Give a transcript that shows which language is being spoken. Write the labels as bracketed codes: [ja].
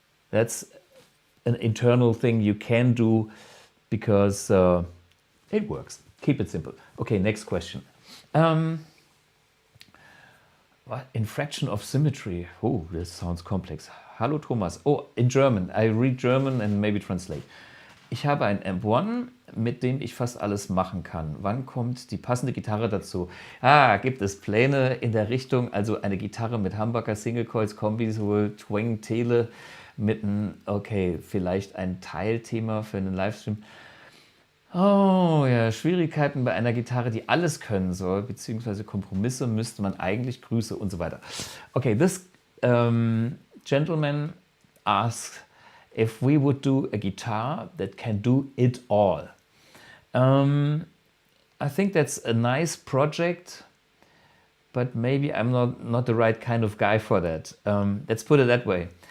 [en] That's an internal thing you can do because it works. Keep it simple. Okay, next question. What? Infraction of symmetry. Oh, this sounds complex. [de] Hallo Thomas. [en] Oh, in German. I read German and maybe translate. [de] Ich habe ein AMP1, mit dem ich fast alles machen kann. Wann kommt die passende Gitarre dazu? Gibt es Pläne in der Richtung? Also eine Gitarre mit Humbucker, Single Coils, Kombi, sowohl Twang, Tele mit einem, okay, vielleicht ein Teilthema für einen Livestream. Oh ja, Schwierigkeiten bei einer Gitarre, die alles können soll, beziehungsweise Kompromisse müsste man eigentlich, Grüße und so weiter. [en] Okay, this gentleman asks if we would do a guitar that can do it all. I think that's a nice project, but maybe I'm not the right kind of guy for that. Let's put it that way.